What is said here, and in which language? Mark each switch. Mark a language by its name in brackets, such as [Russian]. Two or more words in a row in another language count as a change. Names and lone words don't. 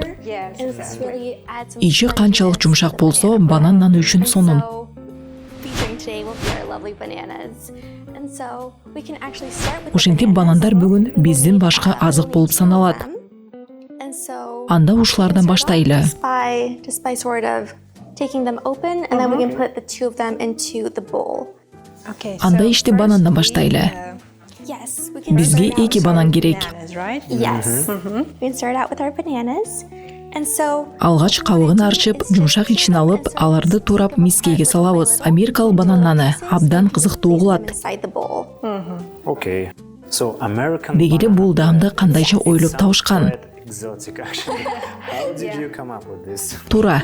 [Kyrgyz] Ичи канчалык жумшак болсо, банан нан үчүн сонун. Ошентип банандар бүгүн биздин башкы азык болуп саналат. Анда ушулардан баштайлы. [English] Taking them open, and then we can put the two of them into the bowl. [Kyrgyz] Анда ишти банандан баштайлы. [English] Yes, we can. [Kyrgyz] Бизге 2 банан керек. [English] Yes. We can start out with our bananas, and so. [Kyrgyz] Алгач кабыгын арчып, жумшак ичин алып, аларды турап мискеге салабыз. Америкалык банананы абдан кызыктуу кылат. Дегеле бул даамды кандайча ойлоп табышкан? Туура.